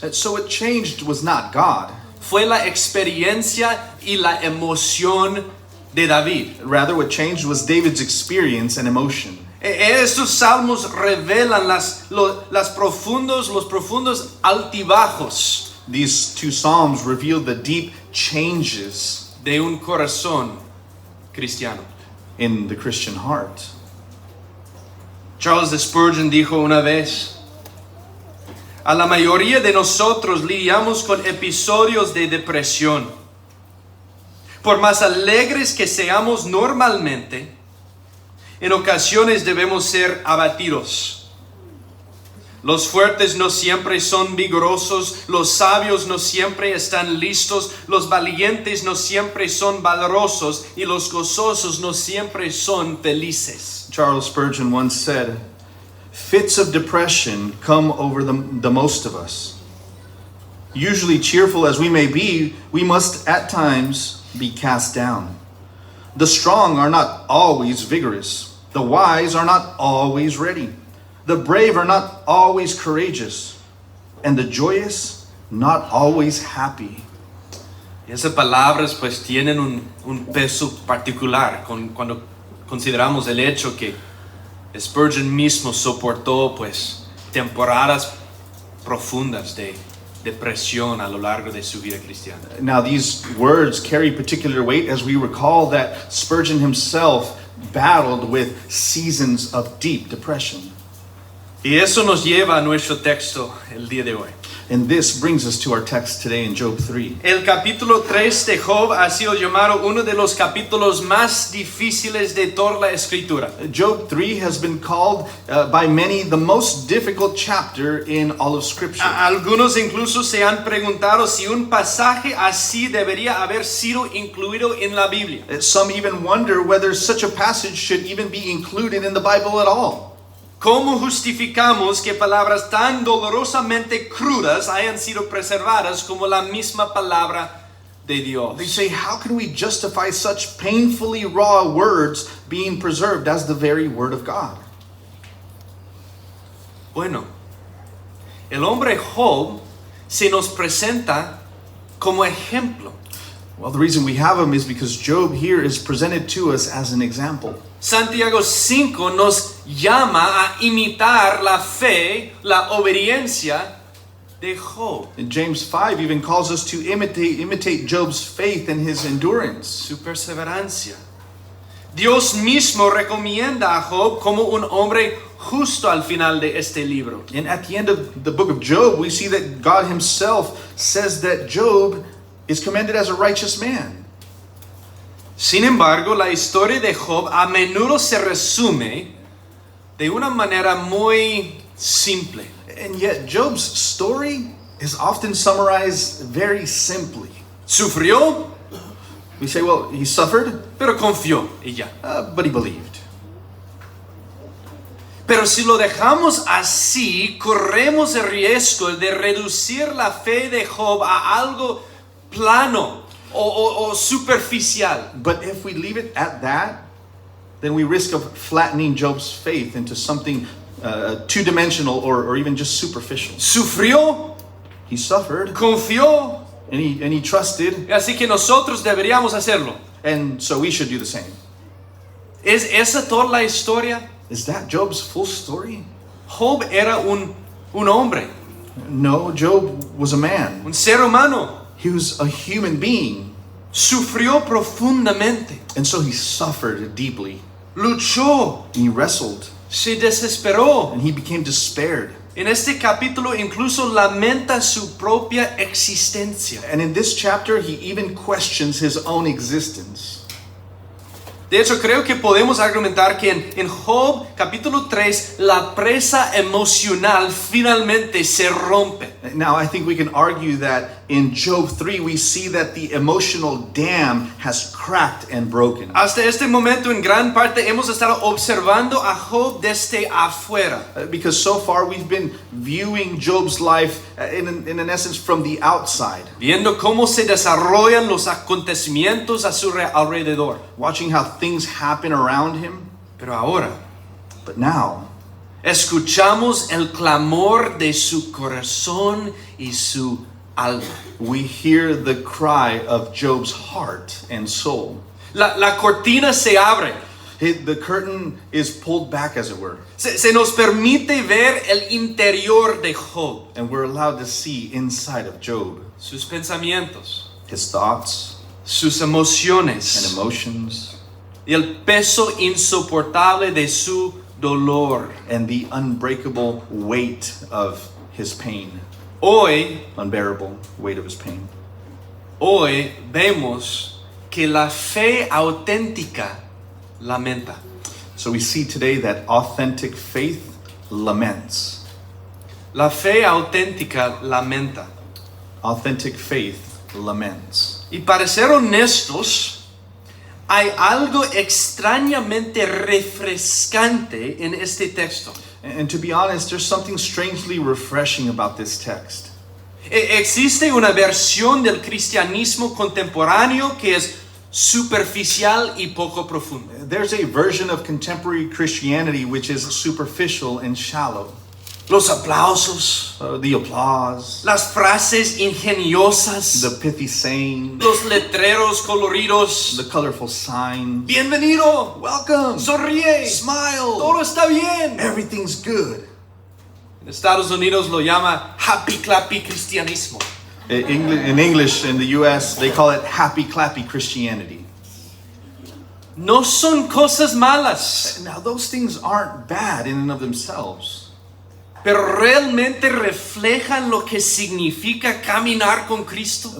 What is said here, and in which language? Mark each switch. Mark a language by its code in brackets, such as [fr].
[en] And so what changed was not God. [es] fue la experiencia y la emoción de David. [en] Rather, what changed was David's experience and emotion. [es] Estos salmos revelan los profundos altibajos [en] These two psalms reveal the deep changes [es] de un corazón cristiano. [en] in the Christian heart. [es] Charles Spurgeon dijo una vez, a la mayoría de nosotros lidiamos con episodios de depresión. Por más alegres que seamos normalmente, en ocasiones debemos ser abatidos. Los fuertes no siempre son vigorosos, los sabios no siempre están listos, los valientes no siempre son valerosos y los gozosos no siempre son felices. [en] Charles Spurgeon once said, "Fits of depression come over the most of us. Usually cheerful as we may be, we must at times be cast down. The strong are not always vigorous. The wise are not always ready. The brave are not always courageous. And the joyous not always happy." [es] Esas palabras pues tienen un peso particular cuando consideramos el hecho que Spurgeon mismo soportó pues temporadas profundas de depresión a lo largo de su vida cristiana. [en] Now these words carry particular weight as we recall that Spurgeon himself battled with seasons of deep depression. [es] Y eso nos lleva a nuestro texto el día de hoy. [en] And this brings us to our text today in Job 3. [es] El capítulo 3 de Job ha sido llamado uno de los capítulos más difíciles de toda la escritura. [en] Job 3 has been called by many the most difficult chapter in all of Scripture. [es] Algunos incluso se han preguntado si un pasaje así debería haber sido incluido en la Biblia. [en] Some even wonder whether such a passage should even be included in the Bible at all. [es] ¿Cómo justificamos que palabras tan dolorosamente crudas hayan sido preservadas como la misma palabra de Dios? [en] They say, how can we justify such painfully raw words being preserved as the very word of God? [es] Bueno, el hombre Job se nos presenta como ejemplo. [en] Well, the reason we have him is because Job here is presented to us as an example. [es] Santiago 5 nos llama a imitar la fe, la obediencia de Job. [en] And James 5 even calls us to imitate Job's faith and his endurance. [es] Su perseverancia. Dios mismo recomienda a Job como un hombre justo al final de este libro. [en] And at the end of the book of Job, we see that God himself says that Job is commended as a righteous man. [es] Sin embargo, la historia de Job a menudo se resume de una manera muy simple. [en] And yet Job's story is often summarized very simply. [es] Sufrió, [en] We say, well, he suffered, [es] pero confió y ya. [en] but he believed. [es] Pero si lo dejamos así, corremos el riesgo de reducir la fe de Job a algo plano o superficial. [en] But if we leave it at that, then we risk of flattening Job's faith into something two-dimensional or even just superficial. [es] Sufrió, [en] He suffered, [es] confió, [en] and he trusted, [es] así que nosotros deberíamos hacerlo. [en] and so we should do the same. [es] ¿Es esa toda la historia? [en] Is that Job's full story? [es] Job era un hombre, [en] No, Job was a man. [es] un ser humano. [en] He was a human being. [es] Sufrió profundamente, [en] And so he suffered deeply. [es] luchó, [en] And he wrestled. [es] se desesperó. [en] And he became despaired. [es] En este capítulo incluso lamenta su propia existencia. [en] And in this chapter, he even questions his own existence. [es] De hecho, creo que podemos argumentar que en Job capítulo 3 la presa emocional finalmente se rompe. [en] Now, I think we can argue that in Job 3, we see that the emotional dam has cracked and broken. [es] Hasta este momento en gran parte hemos estado observando a Job desde afuera. [en] Because so far we've been viewing Job's life in an essence from the outside. [es] Viendo cómo se desarrollan los acontecimientos a su alrededor. [en] Watching how things happen around him. [es] Pero ahora [en] But now, [es] escuchamos el clamor de su corazón y su alma. [en] we hear the cry of Job's heart and soul. [es] La cortina se abre. [en] The curtain is pulled back, as it were. [es] Se nos permite ver el interior de Job. [en] And we're allowed to see inside of Job. [es] Sus pensamientos, [en] His thoughts [es] sus [en] and [es] emociones [en] emotions. [es] y el peso insoportable de su dolor. [en] And the unbreakable weight of his pain. [es] Hoy [en] Unbearable weight of his pain. [es] vemos que la fe auténtica lamenta. [en] So we see today that authentic faith laments. [es] La fe auténtica lamenta. [en] Authentic faith laments. [es] Y para ser honestos, hay algo extrañamente refrescante en este texto. [en] And to be honest, there's something strangely refreshing about this text. [es] Existe una versión del cristianismo contemporáneo que es superficial y poco profunda. [en] There's a version of contemporary Christianity which is superficial and shallow. [es] Los aplausos, [en] The applause, [es] las frases ingeniosas, [en] the pithy saying, [es] los letreros coloridos. [en] the colorful sign. [es] Bienvenido, [en] Welcome! [es] sonríe, [en] Smile! [es] todo está bien. [en] Everything's good. [es] En Estados Unidos lo llama [en] happy clappy [es] cristianismo. [en] In English, in the US, they call it happy clappy Christianity. [es] No son cosas malas, [en] Now, those things aren't bad in and of themselves. [es] pero realmente reflejan lo que significa caminar con Cristo.